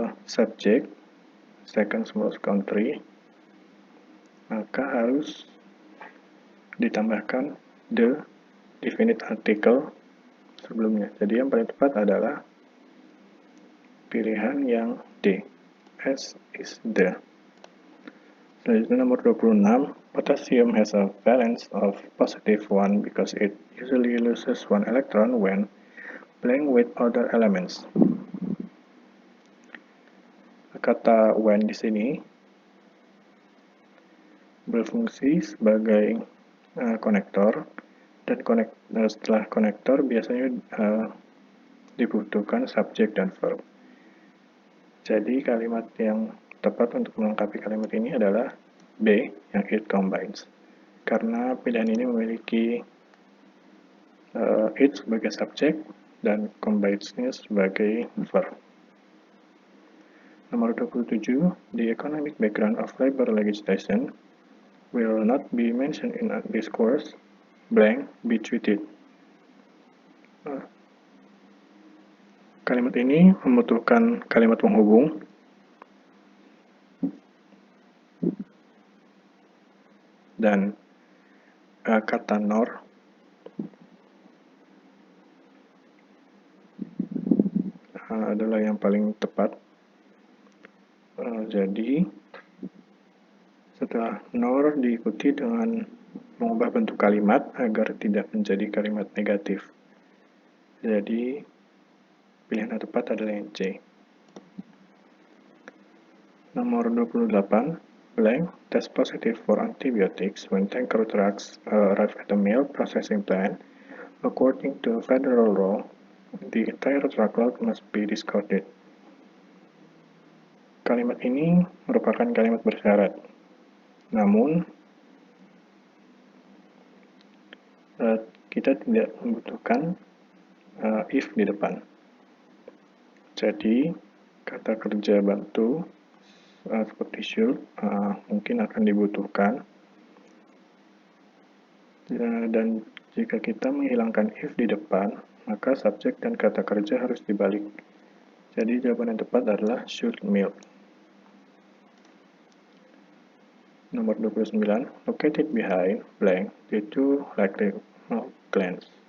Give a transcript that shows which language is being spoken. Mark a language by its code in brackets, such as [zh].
[id] subjek [en] second smallest country, [id] maka harus ditambahkan [en] the definite article [id] sebelumnya. Jadi yang paling tepat adalah pilihan yang D, [en] S is the. [id] Selanjutnya nomor 26, [en] potassium has a valence of positive 1 because it usually loses 1 electron when playing with other elements. [id] Kata when di sini berfungsi sebagai konektor, dan setelah konektor biasanya dibutuhkan subjek dan verb. Jadi kalimat yang tepat untuk melengkapi kalimat ini adalah B, yang [en] it combines. [id] Karena pilihan ini memiliki it sebagai subjek dan combines-nya sebagai verb. Nomor 27, [en] the economic background of labor legislation will not be mentioned in this course, blank be treated. [id] Kalimat ini membutuhkan kalimat penghubung dan kata nor adalah yang paling tepat. Jadi setelah nor diikuti dengan mengubah bentuk kalimat agar tidak menjadi kalimat negatif. Jadi pilihan yang tepat adalah yang C. Nomor 28, [en] blank, test positive for antibiotics when tanker trucks arrive at the milk processing plant. According to federal law, the entire truckload must be discarded. [id] Kalimat ini merupakan kalimat bersyarat. Namun, kita tidak membutuhkan if di depan. Jadi, kata kerja bantu seperti should mungkin akan dibutuhkan. Dan jika kita menghilangkan if di depan, maka subjek dan kata kerja harus dibalik. Jadi jawaban yang tepat adalah [en] should milk. [id] Nomor 29, [en] located behind blank the two lacrimal glands.